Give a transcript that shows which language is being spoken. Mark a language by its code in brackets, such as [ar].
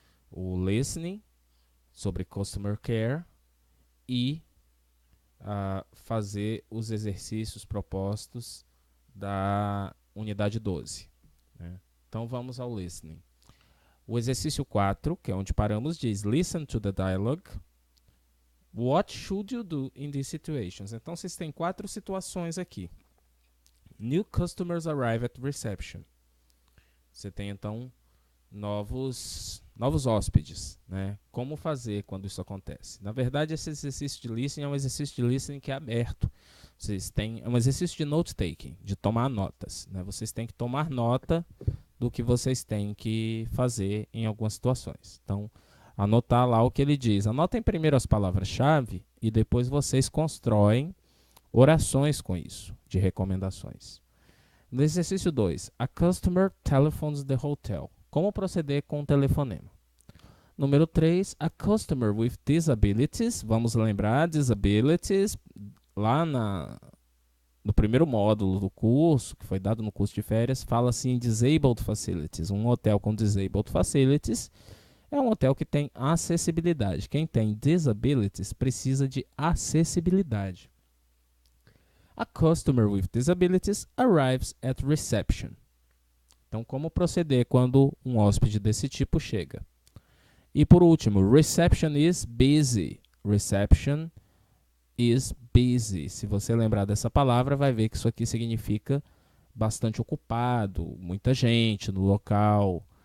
[pt] O listening, sobre customer care, e fazer os exercícios propostos da unidade 12. Né? Então vamos ao listening. O exercício 4, que é onde paramos, diz: [en] Listen to the dialogue. What should you do in these situations? [pt] Então vocês têm 4 situações aqui. [en] New customers arrive at reception. [pt] Você tem então novos hóspedes, né? Como fazer quando isso acontece? Na verdade, esse exercício de listening é um exercício de listening que é aberto. É um exercício de note-taking, de tomar notas, né? Vocês têm que tomar nota do que vocês têm que fazer em algumas situações. Então, anotar lá o que ele diz. Anotem primeiro as palavras-chave e depois vocês constroem orações com isso, de recomendações. No exercício 2, [en] a customer telephones the hotel. [pt] Como proceder com o telefonema? Número 3, [en] a customer with disabilities. [pt] Vamos lembrar, disabilities, lá no primeiro módulo do curso, que foi dado no curso de férias, fala assim, disabled facilities. Um hotel com disabled facilities é um hotel que tem acessibilidade. Quem tem disabilities precisa de acessibilidade. [en] A customer with disabilities arrives at reception. [pt] Então, como proceder quando um hóspede desse tipo chega? E por último, [en] reception is busy. Reception is busy. [pt] Se você lembrar dessa palavra, vai ver que isso aqui significa bastante ocupado, muita gente no local.